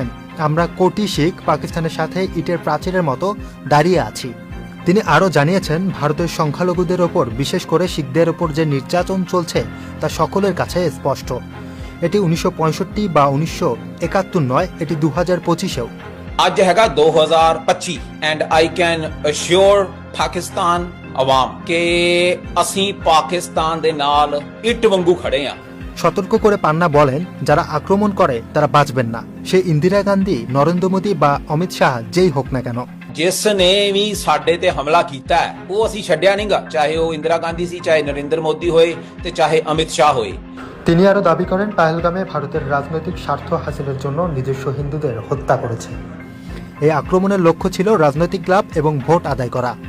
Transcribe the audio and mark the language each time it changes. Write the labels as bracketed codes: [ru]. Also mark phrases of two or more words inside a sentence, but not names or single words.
[bn] আমরা কোটি শিখ পাকিস্তানের সাথে ইটের প্রাচীরের মতো দাঁড়িয়ে আছি। তিনি আরও জানিয়েছেন, ভারতের সংখ্যালঘুদের ওপর বিশেষ করে শিখদের ওপর যে নির্যাতন চলছে তা সকলের কাছে স্পষ্ট। এটি 1965 বা 1971 নয়, এটি 2025-এও। [pa] ਅੱਜ ਹੈਗਾ 2025 [en] and I can assure [pa] ਪਾਕਿਸਤਾਨ ਆਵਾਮ ਕਿ ਅਸੀਂ ਪਾਕਿस्तान ਦੇ ਨਾਲ ਇੱਟ ਵਾਂਗੂ ਖੜੇ ਆ। [bn] সতর্ক করে পান্না বলেন, যারা আক্রমণ করে তারা বাঁচবেন না, সে ইন্দিরা গান্ধী, নরেন্দ্র মোদী বা অমিত শাহ যেই হোক না কেন। [pa] ਜਿਸ ਨੇ ਵੀ ਸਾਡੇ ਤੇ ਹਮਲਾ ਕੀਤਾ ਹੈ ਉਹ ਅਸੀਂ ਛੱਡਿਆ ਨਹੀਂਗਾ, ਚਾਹੇ ਉਹ ਇੰਦਰਾ ਗਾਂਧੀ ਸੀ, ਚਾਹੇ ਨਰਿੰਦਰ ਮੋਦੀ ਹੋਏ ਤੇ ਚਾਹੇ অমিত শাহ ਹੋਏ। [bn] তিনি আরও দাবি করেন, পাহেলগামে ভারতের রাজনৈতিক স্বার্থ হাসিলের জন্য নিজস্ব হিন্দুদের হত্যা করেছে। এই আক্রমণের লক্ষ্য ছিল রাজনৈতিক লাভ এবং ভোট আদায় করা।